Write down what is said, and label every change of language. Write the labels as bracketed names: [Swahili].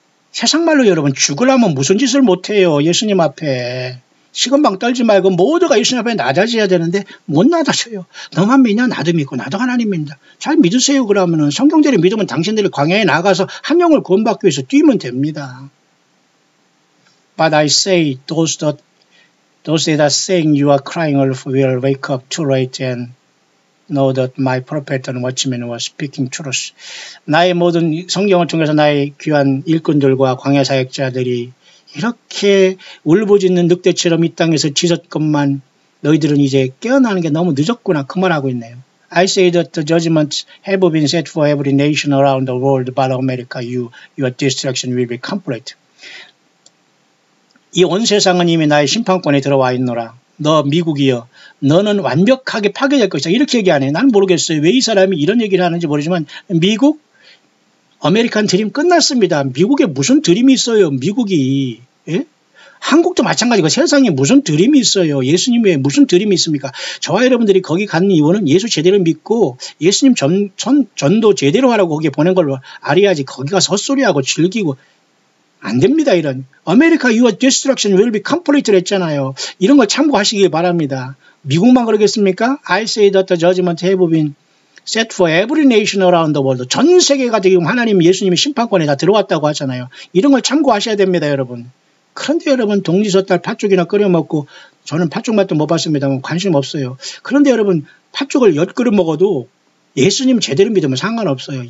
[Korean] 세상 말로 여러분 죽으려면 무슨 짓을 못해요. 예수님 앞에. 시건방 떨지 말고 모두가 예수님 앞에 낮아져야 되는데 못 낮아져요. 너만 믿냐? 나도 믿고 나도 하나님 믿는다. 잘 믿으세요. 그러면은 성경대로 믿으면 당신들이 광야에 나가서 한 영을 구원받기 위해서 뛰면 됩니다. [English] But I say those that are saying you are crying will wake up too late and know that my prophet and watchmen were speaking truth. [Korean] 나의 모든 성경을 통해서 나의 귀한 일꾼들과 광야 사역자들이 이렇게 울부짖는 늑대처럼 이 땅에서 짖었건만 너희들은 이제 깨어나는 게 너무 늦었구나 그 말하고 있네요. [English] I say that the judgments have been set for every nation around the world, but America, your destruction will be complete. [Korean] 이 온 세상은 이미 나의 심판권에 들어와 있노라. 너 미국이여 너는 완벽하게 파괴될 것이다. 이렇게 얘기 안 해요. 난 모르겠어요. 왜 이 사람이 이런 얘기를 하는지 모르지만 미국 아메리칸 드림 끝났습니다. 미국에 무슨 드림이 있어요. 미국이. 예? 한국도 마찬가지고 세상에 무슨 드림이 있어요. 예수님의 무슨 드림이 있습니까? 저와 여러분들이 거기 가는 이유는 예수 제대로 믿고 예수님 전도 제대로 하라고 거기에 보낸 걸로 알아야지. 거기 가서 헛소리하고 즐기고 안 됩니다. 이런 [English] America, your destruction will be complete [Korean] 를 했잖아요. 이런 걸 참고하시길 바랍니다. 미국만 그러겠습니까? [English] I say that the judgment have been set for every nation around the world. [Korean] 전 세계가 지금 하나님 예수님의 심판권에 다 들어왔다고 하잖아요. 이런 걸 참고하셔야 됩니다. 여러분. 그런데 여러분 동지젓달 팥죽이나 끓여 먹고 저는 팥죽 맛도 못 봤습니다만 관심 없어요. 그런데 여러분 팥죽을 10그릇 먹어도 예수님 제대로 믿으면 상관없어요.